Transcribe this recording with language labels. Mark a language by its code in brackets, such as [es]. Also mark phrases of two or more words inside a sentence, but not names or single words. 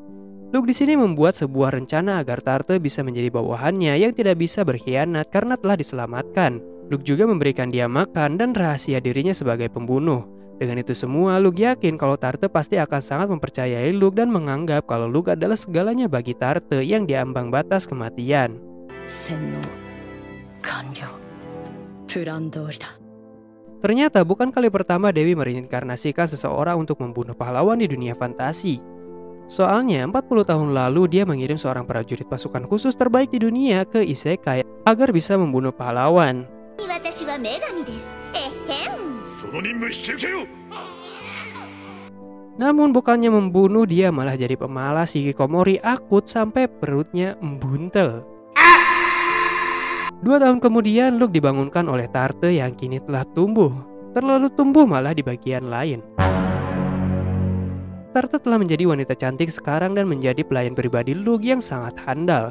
[id] Luke di sini membuat sebuah rencana agar Tarte bisa menjadi bawahannya yang tidak bisa berkhianat karena telah diselamatkan. Luke juga memberikan dia makan dan rahasia dirinya sebagai pembunuh. Dengan itu semua, Luke yakin kalau Tarte pasti akan sangat mempercayai Luke dan menganggap kalau Luke adalah segalanya bagi Tarte yang diambang batas kematian. [ja] 洗脳完了プラン通りだ [id] Ternyata bukan kali pertama Dewi mereinkarnasikan seseorang untuk membunuh pahlawan di dunia fantasi. Soalnya 40 tahun lalu dia mengirim seorang prajurit pasukan khusus terbaik di dunia ke Isekai agar bisa membunuh pahlawan. [ja] 私は女神ですえへんその任務引き受けよ。 [id] Namun bukannya membunuh, dia malah jadi pemalas hikikomori akut sampai perutnya membuntel. 2 tahun kemudian Luke dibangunkan oleh Tarte yang kini telah tumbuh. Terlalu tumbuh malah di bagian lain. Tarte telah menjadi wanita cantik sekarang dan menjadi pelayan pribadi Luke yang sangat handal.